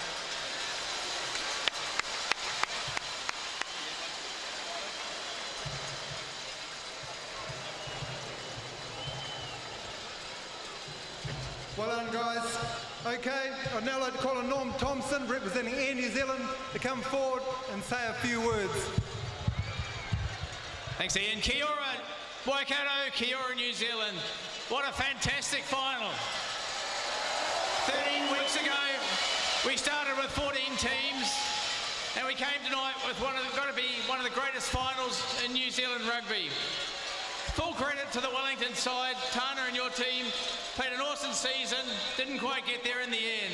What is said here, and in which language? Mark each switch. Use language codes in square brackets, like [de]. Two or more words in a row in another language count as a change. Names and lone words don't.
[en] Well done, guys. Okay, I'd now like to call on Norm Thompson, representing Air New Zealand, to come forward and say a few words. Thanks, [mi] Ian. Kia ora, Waikato, kia ora, [en] New Zealand. What a fantastic final. 13 weeks ago, we started with 14 teams, and we came tonight with got to be one of the greatest finals in New Zealand rugby. Full credit to the Wellington side. Tana and your team played an awesome season, didn't quite get there in the end.